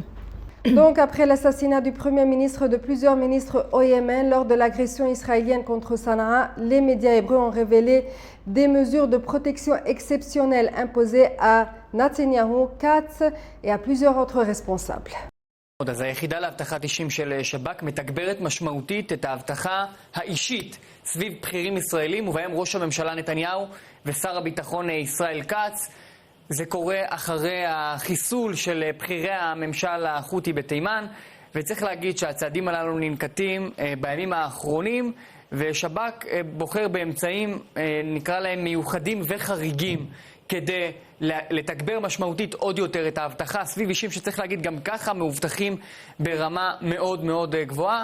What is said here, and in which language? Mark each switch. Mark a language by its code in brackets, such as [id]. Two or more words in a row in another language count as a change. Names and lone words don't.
[fr] Donc, après l'assassinat du Premier ministre et de plusieurs ministres au Yémen lors de l'agression israélienne contre Sanaa, les médias hébreux ont révélé des mesures de protection exceptionnelles imposées à Netanyahu, Katz et à plusieurs autres responsables. [he] אז היחידה לאבטחת אישים של שב"כ מתגברת משמעותית את האבטחה האישית סביב בכירים ישראלים ובהם ראש הממשלה נתניהו ושר הביטחון ישראל כץ. זה קורה אחרי החיסול של בכירי הממשל החותי בתימן, וצריך להגיד שהצעדים הללו ננקטים בימים האחרונים, ושב"כ בוחר באמצעים, נקרא להם מיוחדים וחריגים, כדי לתגבר משמעותית עוד יותר את האבטחה סביב אישים שצריך להגיד גם ככה מאובטחים ברמה מאוד מאוד גבוהה.